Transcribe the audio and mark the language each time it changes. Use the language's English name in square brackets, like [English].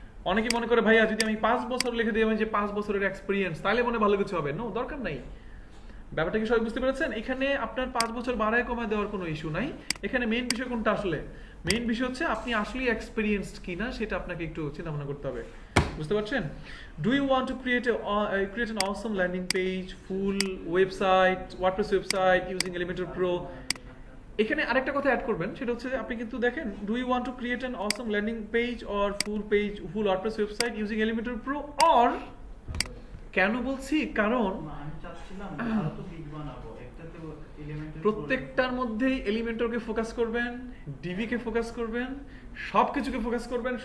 [Bangla] অনেকে মনে করে ভাইয়া যদি আমি 5 বছর লিখে দিই, আমি যে 5 বছরের এক্সপিরিয়েন্স, তাহলে মনে ভালো কিছু হবে। নো, দরকার নাই। ব্যাপারটা কি সবাই বুঝতে পেরেছেন? এখানে আপনার 5 বছর বাড়ায় কমায় দেওয়ার কোনো ইস্যু নাই। এখানে মেইন বিষয় কোনটা আসলে? মেইন বিষয় হচ্ছে আপনি আসলে এক্সপিরিয়েন্সড কিনা, সেটা আপনাকে একটু চিন্তা ভাবনা করতে হবে। বুঝতে পারছেন? [English] Do you want to create an awesome landing page, full website, WordPress website using Elementor Pro? এখানে আরেকটা কথা add করবেন, সেটা হচ্ছে আপনি কিন্তু দেখেন, do you want to create an awesome landing page or full WordPress website using Elementor Pro, or কেন বলছি, কারণ [Bangla] আমি চাচ্ছিলাম আরো তো বিগ বানাবো, একটাতে এলিমেন্টারি প্রত্যেকটার মধ্যেই এলিমেন্টরকে ফোকাস করবেন, ডিবি কে ফোকাস করবেন, সবকিছুকে ফোকাস করবেন।